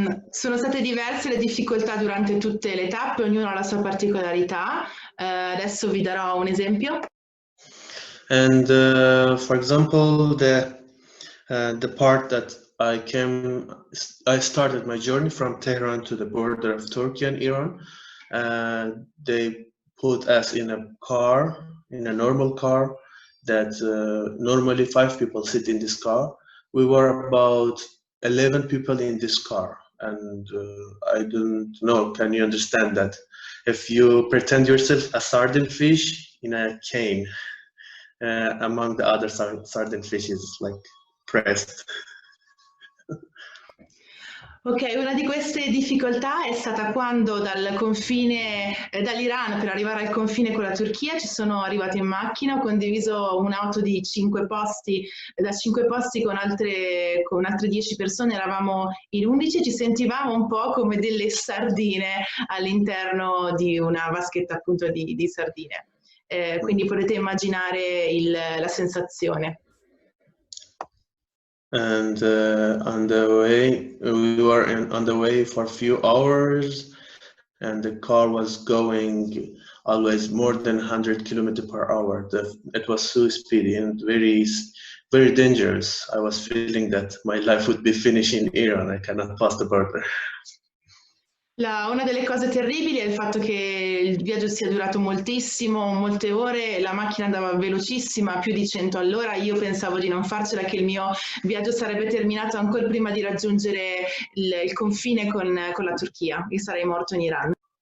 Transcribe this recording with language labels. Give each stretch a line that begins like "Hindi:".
Italian: Sono state diverse le difficoltà durante tutte le tappe, ognuno ha la sua particolarità. Adesso vi darò un esempio.
English: And for example, the part that I started my journey from Tehran to the border of Turkey and Iran. They put us in a car, in a normal car, that normally 5 people sit in this car. We were about 11 people in this car, and I don't know, can you understand that? If you pretend yourself a sardine fish in a cane, among the other sardine fishes, like pressed.
Italian: Ok, una di queste difficoltà è stata quando dal confine, dall'Iran per arrivare al confine con la Turchia ci sono arrivata in macchina, ho condiviso un'auto di 5 posti, da 5 posti con altre 10 persone, eravamo in 11 e ci sentivamo un po' come delle sardine all'interno di una vaschetta appunto di sardine. Quindi potete immaginare la sensazione.
English: And on the way, we were on the way for a few hours, and the car was going always more than 100 km per hour. It was so speedy and very, very dangerous. I was feeling that my life would be finished in Iran. I cannot pass the border.
Italian: Una delle cose terribili è il fatto che il viaggio sia durato moltissimo, molte ore, la macchina andava velocissima, più di 100 all'ora, io pensavo di non farcela, che il mio viaggio sarebbe terminato ancora prima di raggiungere il confine con la Turchia, e sarei morto in Iran.